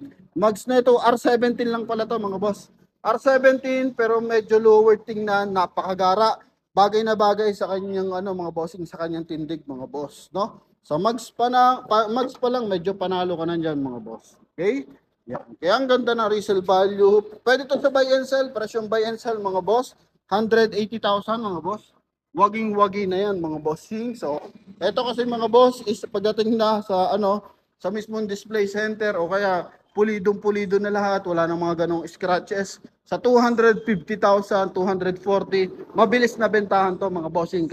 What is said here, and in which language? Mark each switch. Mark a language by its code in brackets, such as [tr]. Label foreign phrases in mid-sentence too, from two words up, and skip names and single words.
[tl] Mags na ito, R17 lang pala to mga boss. R17 pero medyo lower tingnan, napakagara. Bagay na bagay sa kanyang mga bossing sa kanyang tindig mga boss, no? So mags pa lang medyo panalo ka na diyan mga boss. Okay? Yan. Kaya ang ganda ng [en] resale value. [tl] Pwede to sa [en] buy and sell, [tl] presyong [en] buy and sell [tl] mga boss. 180,000 mga boss. Waging-wagi na yan mga bossing. So, eto kasi mga boss is pagdating na sa sa mismong [en] display center [tl] o kaya pulidong-pulido na lahat, wala nang mga ganong scratches. Sa 250,000, 240, mabilis na bentahan to mga bossing.